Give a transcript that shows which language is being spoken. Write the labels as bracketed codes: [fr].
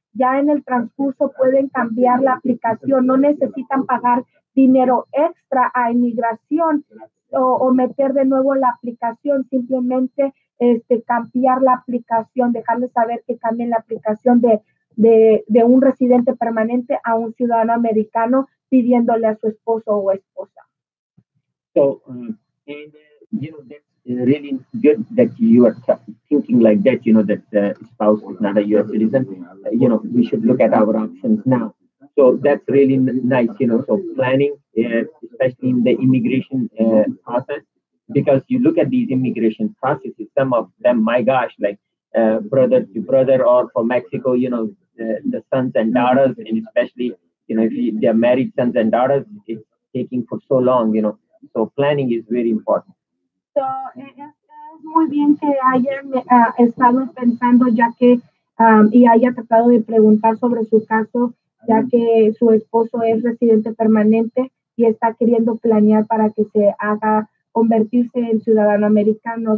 [es] Ya en el transcurso pueden cambiar la aplicación, no necesitan pagar dinero extra a inmigración o meter de nuevo la aplicación, simplemente cambiar la aplicación, dejarles saber que cambien la aplicación de un residente permanente a un ciudadano americano, pidiéndole a su esposo o esposa. [en] So, that's really good that you are thinking like that, that the spouse is not a U.S. citizen. We should look at our options now. So that's really nice, so planning, especially in the immigration process, because you look at these immigration processes, some of them, my gosh, like brother to brother, or for Mexico, the sons and daughters, and especially, if they're married sons and daughters, it's taking for so long, so planning is very important. [es] So, es muy bien que hayan estado pensando, ya que, y haya tratado de preguntar sobre su caso, ya que su esposo es residente permanente y está queriendo planear para que se haga convertirse en ciudadano americano.